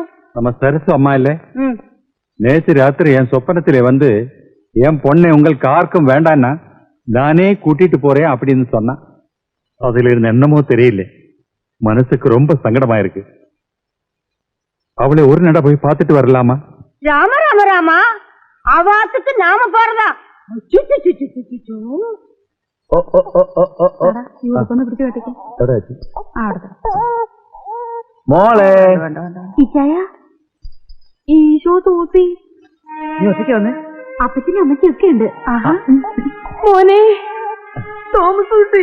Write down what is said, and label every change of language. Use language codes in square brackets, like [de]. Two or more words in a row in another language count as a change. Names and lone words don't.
[ta] நம்ம சரசு அம்மா இல்ல, நேத்து ராத்திரி என் சொப்பனத்திலே வந்து என் பொண்ணை உங்களுக்கு யாருக்கும் வேண்டான்னா நானே கூட்டிட்டு போறேன் அப்படின்னு சொன்னா. அதுல இருந்த என்னமோ தெரியல, மனசுக்கு ரொம்ப சங்கடமா இருக்கு. அவளை ஒரு நட போய் பார்த்துட்டு வரலாமா? ராம ராம ராமா, அவாத்துக்கு நாம போறதா? [ml] മോളെ, ഇച്ചായ, ഈശോ സൂസി, നീ ഒറ്റയ്ക്ക് വന്നേ? അപ്പച്ചനും അമ്മച്ചും ഒക്കെ ഉണ്ട്. മോനെ തോമസൂട്ടി,